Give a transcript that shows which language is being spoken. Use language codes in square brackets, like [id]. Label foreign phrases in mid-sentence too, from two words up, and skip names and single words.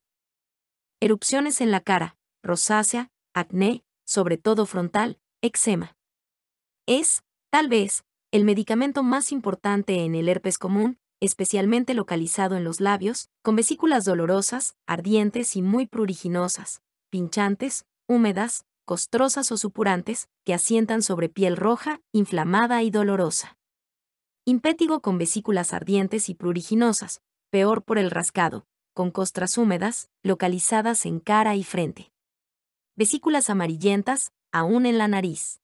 [es] Erupciones en la cara, rosácea, acné, sobre todo frontal, eczema. Es, tal vez, el medicamento más importante en el herpes común, especialmente localizado en los labios, con vesículas dolorosas, ardientes y muy pruriginosas, pinchantes, húmedas, costrosas o supurantes, que asientan sobre piel roja, inflamada y dolorosa. Impétigo con vesículas ardientes y pruriginosas, peor por el rascado, con costras húmedas, localizadas en cara y frente. Vesículas amarillentas, aún en la nariz.